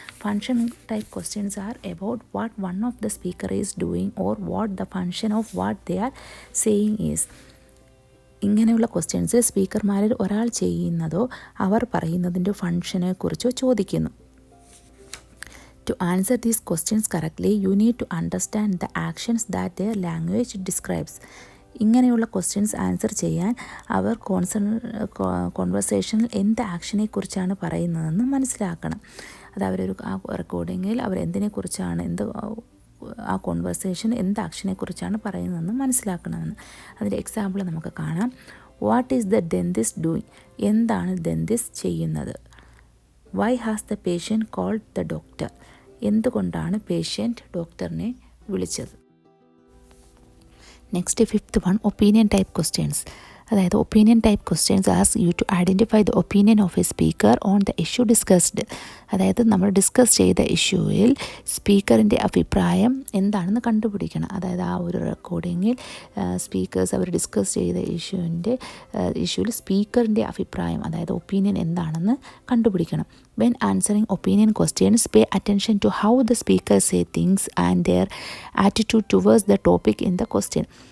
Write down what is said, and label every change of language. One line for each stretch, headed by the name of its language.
English: Function type questions are about what one of the speaker is doing or what the function of what they are saying is.
Malayalam: ഇങ്ങനെയുള്ള questions സ്പീക്കർമാരിൽ ഒരാൾ ചെയ്യുന്നതോ അവർ പറയുന്നതിൻ്റെ ഫങ്ഷനെ കുറിച്ചോ ചോദിക്കുന്നു.
English: To answer these questions correctly, you need to understand the actions that their language describes.
Malayalam: ഇങ്ങനെയുള്ള questions answer ചെയ്യാൻ അവർ കോൺവെർസേഷനിൽ എന്ത് ആക്ഷനെ കുറിച്ചാണ് പറയുന്നതെന്ന് മനസ്സിലാക്കണം. അത് അവരൊരു ആ റെക്കോർഡിങ്ങിൽ അവർ എന്തിനെക്കുറിച്ചാണ് ആ കോൺവെർസേഷൻ എന്ത് ആക്ഷനെ കുറിച്ചാണ് പറയുന്നതെന്ന് മനസ്സിലാക്കണമെന്ന്. അതിൻ്റെ എക്സാമ്പിൾ നമുക്ക് കാണാം.
English: What is the dentist doing?
Malayalam: എന്താണ് ഡെന്റിസ്റ്റ് ചെയ്യുന്നത്?
English: Why has the patient called the doctor?
Malayalam: എന്തുകൊണ്ടാണ് പേഷ്യൻറ്റ് ഡോക്ടറിനെ വിളിച്ചത്?
English: Next fifth one, opinion type questions. അതായത് opinion type questions ask you to identify the opinion of a speaker on the issue discussed.
Malayalam: അതായത് നമ്മൾ discuss ചെയ്ത ഇഷ്യൂവിൽ സ്പീക്കറിൻ്റെ അഭിപ്രായം എന്താണെന്ന് കണ്ടുപിടിക്കണം. അതായത് ആ ഒരു റെക്കോർഡിങ്ങിൽ സ്പീക്കേഴ്സ് അവർ ഡിസ്കസ് ചെയ്ത ഇഷ്യൂവിൽ സ്പീക്കറിൻ്റെ അഭിപ്രായം അതായത് ഒപ്പീനിയൻ എന്താണെന്ന് കണ്ടുപിടിക്കണം.
English: When answering opinion questions, pay attention to how the speaker say things and their attitude towards the topic in the question.